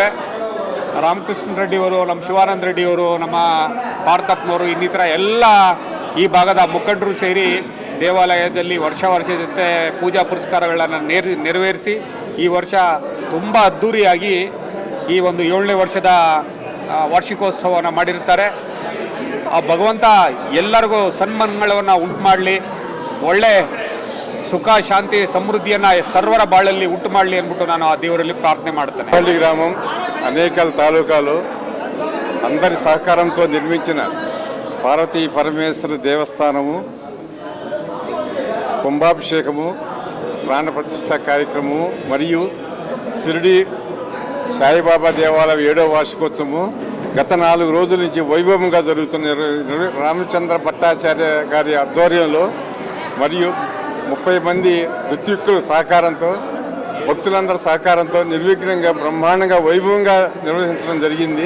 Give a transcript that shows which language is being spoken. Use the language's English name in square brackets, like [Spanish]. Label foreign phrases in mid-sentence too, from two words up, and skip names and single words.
[Kannada] ರಾಮಕೃಷ್ಣ ರೆಡ್ಡಿಯವರು, ನಮ್ಮ ಶಿವಾನಂದ ರೆಡ್ಡಿಯವರು, ನಮ್ಮ ಪಾರ್ಥಪ್ಪನವರು, ಇನ್ನಿತರ ಎಲ್ಲ ಈ ಭಾಗದ ಮುಖಂಡರು ಸೇರಿ ದೇವಾಲಯದಲ್ಲಿ ವರ್ಷದಂತೆ ಪೂಜಾ ಪುರಸ್ಕಾರಗಳನ್ನು ನೆರವೇರಿಸಿ ಈ ವರ್ಷ ತುಂಬ ಅದ್ಧೂರಿಯಾಗಿ ಈ ಒಂದು 7ನೇ ವರ್ಷದ ವಾರ್ಷಿಕೋತ್ಸವವನ್ನು ಮಾಡಿರ್ತಾರೆ. ಆ ಭಗವಂತ ಎಲ್ಲರಿಗೂ ಸನ್ಮಾನಗಳನ್ನು ಉಂಟು ಮಾಡಲಿ, ಒಳ್ಳೆ ಸುಖ ಶಾಂತಿ ಸಮೃದ್ಧಿಯನ್ನು ಸರ್ವರ ಬಾಳಲ್ಲಿ ಉಂಟು ಮಾಡಲಿ ಅಂದ್ಬಿಟ್ಟು ನಾನು ಆ ದೇವರಲ್ಲಿ ప్రార్థన ಮಾಡ್ತೇನೆ. [Telugu] పల్లి గ్రామం అనేకల్ తాలూకాలు అందరి సహకారంతో నిర్మించిన పార్వతీ పరమేశ్వర దేవస్థానము కుంభాభిషేకము, ప్రాణప్రతిష్ఠ కార్యక్రమము మరియు షిరిడి సాయిబాబా దేవాలయం 7వ వార్షికోత్సవము గత 4 రోజుల నుంచి వైభవంగా జరుగుతున్న రామచంద్ర భట్టాచార్య గారి ఆధ్వర్యంలో మరియు 30 మంది ఋత్విక్కుల సహకారంతో, భక్తులందరి సహకారంతో నిర్విఘ్నంగా బ్రహ్మాండంగా వైభవంగా నిర్వహించడం జరిగింది.